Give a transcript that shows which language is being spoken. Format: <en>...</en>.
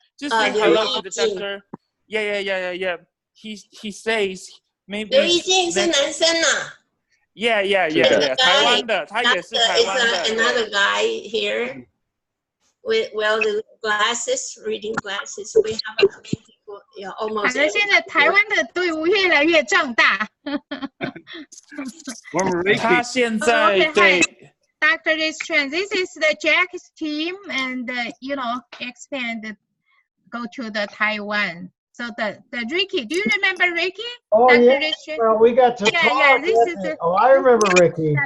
<en>Just say hello to the doctor. Yeah. He says maybe.</en> <zh>刘一静是男生啊。</zh> <en>Yeah.</en> <zh>台湾的，他也是台湾的。</zh> <en>Another guy here with the glasses, reading glasses. We have a couple people. Yeah, almost.</en> <zh>反正现在台湾的队伍越来越壮大。他现在对。</zh> <en>Dr. Strand, this is the Jack's team, and expand, go to the Taiwan. So the Ricky, do you remember Ricky? Oh, Dr. yeah. Strand? Well, we got to talk. Yeah, this is I remember Ricky.</en>